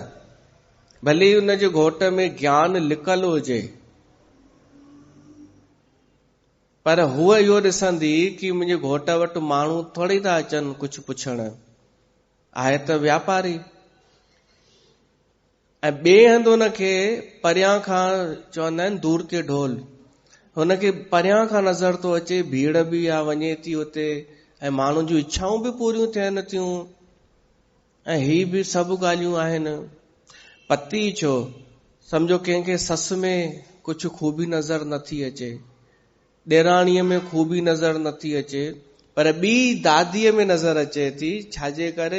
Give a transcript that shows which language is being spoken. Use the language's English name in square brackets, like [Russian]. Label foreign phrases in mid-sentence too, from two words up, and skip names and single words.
[Sindhi] भले ही हुन जे घोट में ज्ञान लिकल हुजे पर हूअ इहो ॾिसंदी कि मुंहिंजे घोट वटि माण्हू थोरी था अचनि कुझु पुछण, आहे त व्यापारी। ऐं ॿिए हंधि हुनखे परियां खां चवंदा आहिनि [Hindi] दूर के ढोल, [Sindhi] हुनखे परियां खां नज़र थो अचे भीड़ बि आहे, वञे थी उते ऐं माण्हुनि जूं इच्छाऊं बि पूरियूं थियनि थियूं ऐं ही बि सभु ॻाल्हियूं आहिनि। पति छो, सम्झो कंहिंखे सस में कुझु खूबी नज़र नथी अचे, ॾेराणीअ में खूबी नज़र नथी अचे पर ॿी दादीअ में नज़र अचे थी, छाजे करे?